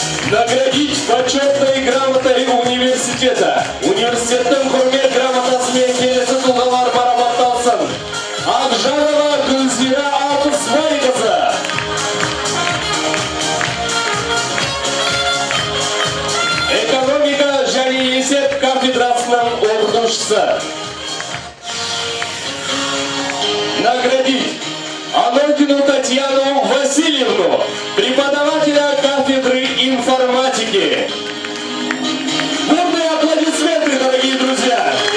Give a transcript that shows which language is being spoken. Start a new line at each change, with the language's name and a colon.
Russian: Наградить почетной грамотой университета.
Kazakh: Университеттің құрмет грамотасымен келесі тұлғалар марапатталсын. Ақжанова Гүлзира Алтысбай қызы. Экономика және есеп кафедрасының оқытушысы.
Russian: Наградить Анохину Татьяну Васильевну, преподавателя кафедры информатики. Бурные аплодисменты, дорогие друзья!